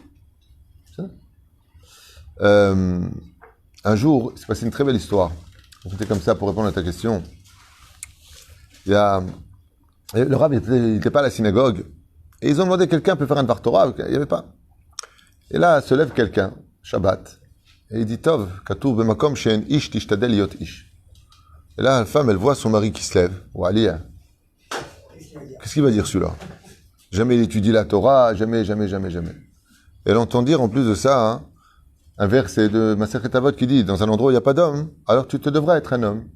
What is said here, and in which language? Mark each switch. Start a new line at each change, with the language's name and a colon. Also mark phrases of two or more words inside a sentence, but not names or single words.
French: Un jour, il s'est passé une très belle histoire. C'était comme ça pour répondre à ta question. Le Rav n'était pas à la synagogue. Et ils ont demandé quelqu'un peut faire un
Hebrew: דבר תורה.
French: Il n'y avait pas. Et là, se lève quelqu'un, Shabbat. Et il dit,
Hebrew: טוב, כתוב במקום שאין איש השתדל להיות איש.
French: Et là, la femme, elle voit son mari qui se lève. Ou Aliyah. Qu'est-ce qu'il va dire celui-là? Jamais il étudie la Torah, jamais. Et elle entend dire en plus de ça, hein, un verset de Masechet Avot qui dit, dans un endroit où il n'y a pas d'homme, alors tu te devrais être un homme.